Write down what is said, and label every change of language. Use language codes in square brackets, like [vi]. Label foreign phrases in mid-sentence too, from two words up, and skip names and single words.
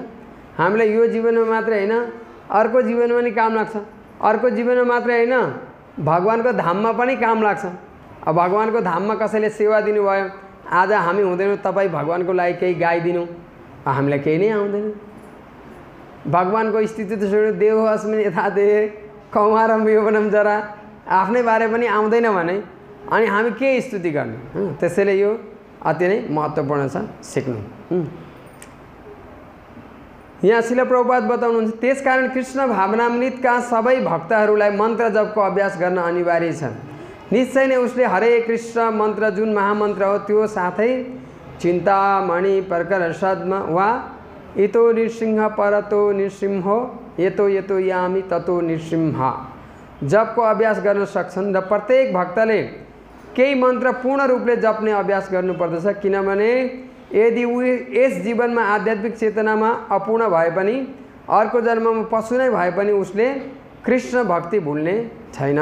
[ne] हामीलाई यो जीवनमा मात्रै हैन अर्को जीवनमा पनि काम लाग्छ, अर्को जीवनमा मात्रै हैन भगवानको धाममा पनि काम लाग्छ। अब भगवानको धाममा कसैले सेवा दिनुभयो, आज हामी हुँदैनौँ, तपाईँ भगवानको लागि केही गाइदिनु, हामीलाई केही नै आउँदैन। भगवानको स्थिति त सुन्नु, [sa] देव अस्मिन् यथा देहे कौमारम यौवनम जरा, [ne] आफ्नै बारे पनि आउँदैन भने अनि हामी के स्तुति गर्ने? त्यसैले यो अति नै महत्त्वपूर्ण छ सिक्नु। यहाँ शिल प्रभुपाद बताउनुहुन्छ त्यसकारण कृष्ण भावनामृतका सबै भक्तहरूलाई मन्त्र जपको अभ्यास गर्न अनिवार्य छ। निश्चय नै उसले हरे कृष्ण मन्त्र जुन महामन्त्र हो त्यो साथै [sa] चिन्तामणि प्रकर सद्म वा यतो नृसिंह परतो नृसिंह यतो यतो यामी ततो नृसिंह [ne] जपको अभ्यास गर्न सक्छन् र प्रत्येक भक्तले केही मन्त्र पूर्ण रूपले जप्ने अभ्यास गर्नुपर्दछ। किनभने यदि ऊ यस जीवनमा आध्यात्मिक चेतनामा अपूर्ण भए पनि अर्को जन्ममा पशु नै भए पनि उसले कृष्ण भक्ति भुल्ने छैन।